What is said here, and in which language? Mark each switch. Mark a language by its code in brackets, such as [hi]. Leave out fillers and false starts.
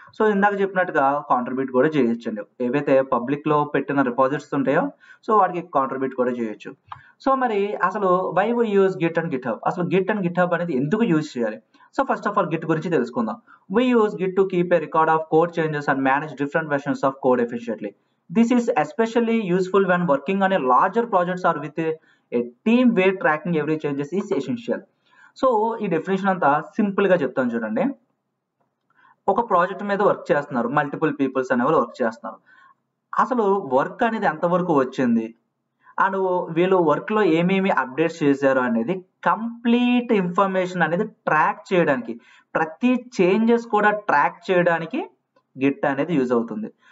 [te] So ఇందాక చెప్పినట్టుగా contribute కూడా చేయొచ్చండి, ఏవైతే పబ్లిక్ లో పెట్టిన రిపోజిటరీస్ ఉంటాయో సో వాటికి కాంట్రిబ్యూట్ కూడా చేయొచ్చు. సో మరి అసలు [en] why we use Git and GitHub, [te] అసలు గిట్ అండ్ గిట్ హబ్ అనేది ఎందుకు యూజ్ చేయాలి? [en] so first of all Git [te] గురించి తెలుసుకుందాం. [en] We use Git to keep a record of code changes and manage different versions of code efficiently. This is especially useful when working on a larger projects or with a team where tracking every changes is essential. [te] So ఈ definition అంతా simple గా చెప్తాను చూడండి. ఒక project మీద work చేస్తున్నారు, multiple peoples అనే వాళ్ళు వర్క్ చేస్తున్నారు. అసలు వర్క్ అనేది ఎంతవరకు వచ్చింది అండ్ వీళ్ళు వర్క్ లో ఏమేమి అప్డేట్స్ చేశారు అనేది కంప్లీట్ ఇన్ఫర్మేషన్ అనేది ట్రాక్ చేయడానికి, ప్రతి చేంజెస్ కూడా ట్రాక్ చేయడానికి గిట్ అనేది యూజ్ అవుతుంది.